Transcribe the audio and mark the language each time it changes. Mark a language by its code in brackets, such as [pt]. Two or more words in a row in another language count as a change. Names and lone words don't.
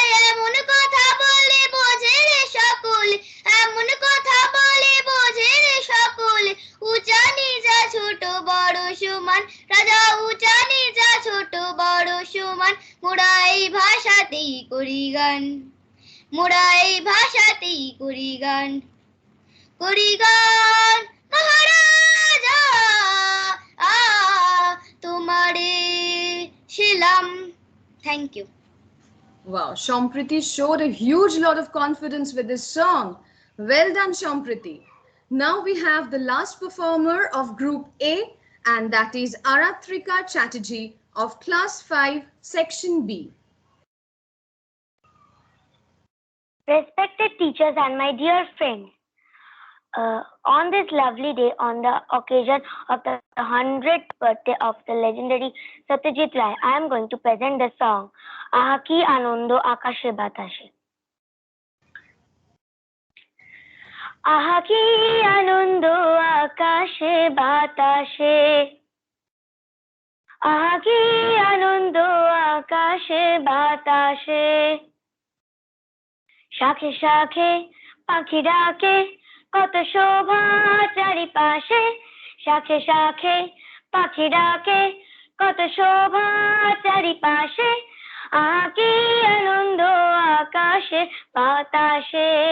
[bn] এমন কথা বলে বোঝে রে সকলে এমন কথা বলে বোঝে রে সকলে উঁচা নিজা ছোট বড় সমান রাজা উঁচা নিজা ছোট বড় সমান মোরা এই ভাষাতেই করি গান মোরা এই ভাষাতেই করি গান মহারাজা তোমারে শিলাম। [en] Thank you. Wow, Shampriti showed a huge lot of confidence with this song. Well done, Shampriti. Now we have the last performer of Group A, and that is Aratrika Chatterjee of Class 5, Section B. Respected teachers and my dear friends, on this lovely day, on the occasion of the 100th birthday of the legendary Satyajit Ray, I am going to present the song Aha Ki Anondo Akashe Batashe. [bn] আহা কি আনন্দ আকাশে বাতাসে আহা কি আনন্দ আকাশে বাতাসে শাখে শাখে পাখি ডাকে কত শোভা চারিপাশে শাখে শাখে পাখি ডাকে কত শোভা চারিপাশে আকি আনন্দ আকাশে বাতাসে